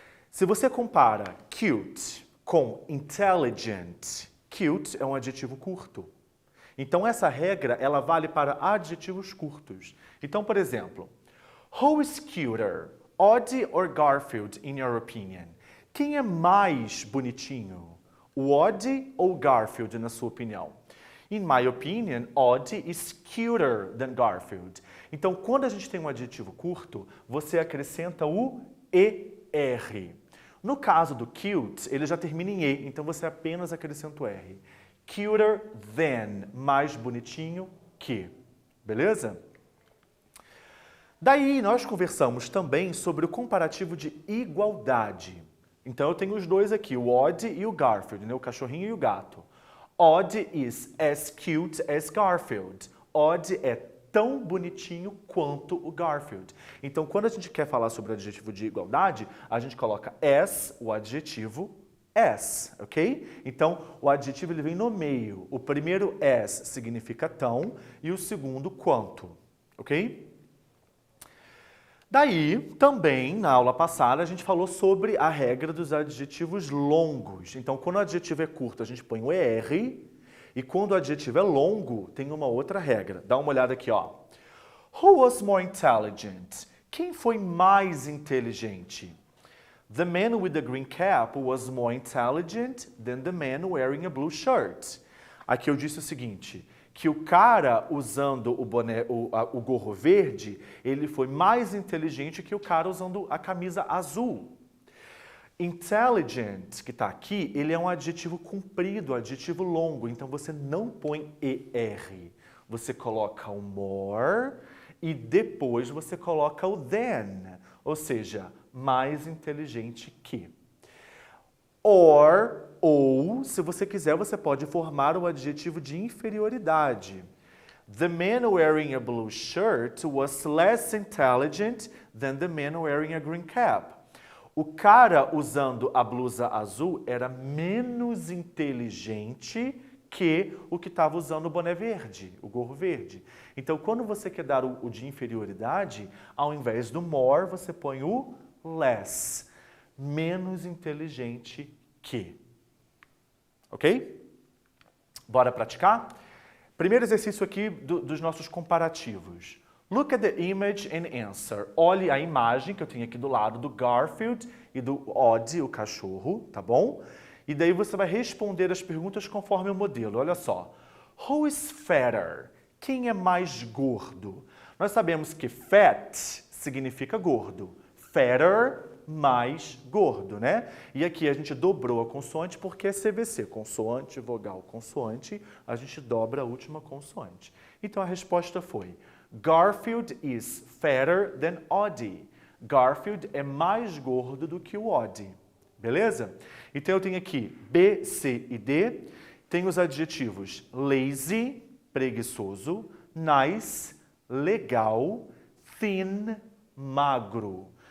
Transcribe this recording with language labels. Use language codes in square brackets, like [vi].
[pt] Se você compara cute com intelligent, cute é um adjetivo curto. Então essa regra, ela vale para adjetivos curtos. Então, por exemplo, [en] who is cuter, Oddie or Garfield in your opinion? [pt] Quem é mais bonitinho, o Oddie ou Garfield na sua opinião? [en] In my opinion, Oddie is cuter than Garfield. [pt] Então, quando a gente tem um adjetivo curto, você acrescenta o ER. No caso do cute, ele já termina em E, então você apenas acrescenta o R. [en] Cuter than, [pt] mais bonitinho que. Beleza? Daí, nós conversamos também sobre o comparativo de igualdade. Então, eu tenho os dois aqui, o Oddie e o Garfield, né? O cachorrinho e o gato. [en] Oddie is as cute as Garfield. [pt] Oddie é tão bonitinho quanto o Garfield. Então, quando a gente quer falar sobre o adjetivo de igualdade, a gente coloca as, o adjetivo, as, ok? Então, o adjetivo ele vem no meio. O primeiro as significa tão e o segundo quanto, ok? Daí, também, na aula passada, a gente falou sobre a regra dos adjetivos longos. Então, quando o adjetivo é curto, a gente põe o ER, e quando o adjetivo é longo, tem uma outra regra. Dá uma olhada aqui, ó. [en] Who was more intelligent? [pt] Quem foi mais inteligente? [en] The man with the green cap was more intelligent than the man wearing a blue shirt. [pt] Aqui eu disse o seguinte, que o cara usando o boné, o gorro verde, ele foi mais inteligente que o cara usando a camisa azul. Intelligent, que está aqui, ele é um adjetivo comprido, adjetivo longo, então você não põe ER. Você coloca o more e depois você coloca o than, ou seja, mais inteligente que. Ou, se você quiser, você pode formar o adjetivo de inferioridade. [en] The man wearing a blue shirt was less intelligent than the man wearing a green cap. [pt] O cara usando a blusa azul era menos inteligente que o que estava usando o boné verde, o gorro verde. Então, quando você quer dar o de inferioridade, ao invés do more, você põe o less. Menos inteligente que. Ok? Bora praticar? Primeiro exercício aqui dos nossos comparativos. [en] Look at the image and answer. [pt] Olhe a imagem que eu tenho aqui do lado do Garfield e do Oddie, o cachorro, tá bom? E daí você vai responder as perguntas conforme o modelo. Olha só. [en] Who is fatter? [pt] Quem é mais gordo? Nós sabemos que fat significa gordo. Fatter, mais gordo, né? E aqui a gente dobrou a consoante porque é CVC. Consoante, vogal, consoante. A gente dobra a última consoante. Então a resposta foi... [en] Garfield is fatter than Oddie. [pt] Garfield é mais gordo do que o Oddie. Beleza? Então eu tenho aqui B, C e D. Tem os adjetivos lazy, preguiçoso, nice, legal, thin, magro.